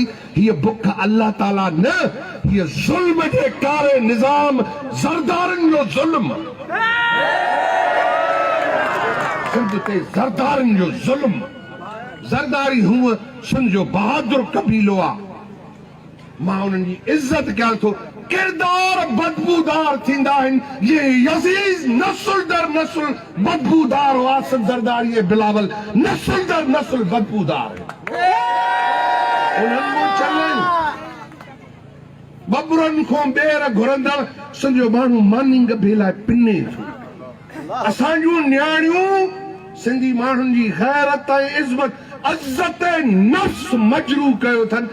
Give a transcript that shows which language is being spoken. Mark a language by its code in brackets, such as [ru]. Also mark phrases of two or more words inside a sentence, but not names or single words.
[sd] हीअ बुख अल्लाह ताला न हीअ ज़ुल्म जे कारे निज़ाम ज़रदारनि जो ज़ुल्म। सिंध ते ज़रदारनि जो ज़ुल्म। ज़रदारी हूअ सिंध जो बहादुर कबीलो आहे। मां उन्हनि जी इज़त कयां थो किरदार बदबूदार थींदा आहिनि। ये यज़ीज़ नस्ल दर नस्ल बदबूदार हो, आसिफ ज़रदारी ये बिलावल नस्ल दर नस्ल बदबूदार उन्हनि मूं चलनि बबरनि खां ॿेर घुरंदड़ सॼो माण्हू मानिंग भेला पिने थो। असांजूं न्याणियूं सिंधी माण्हुनि जी गैरत ऐं इज़्ज़त इज़्ज़त नफ्स मजरू कयो अथनि।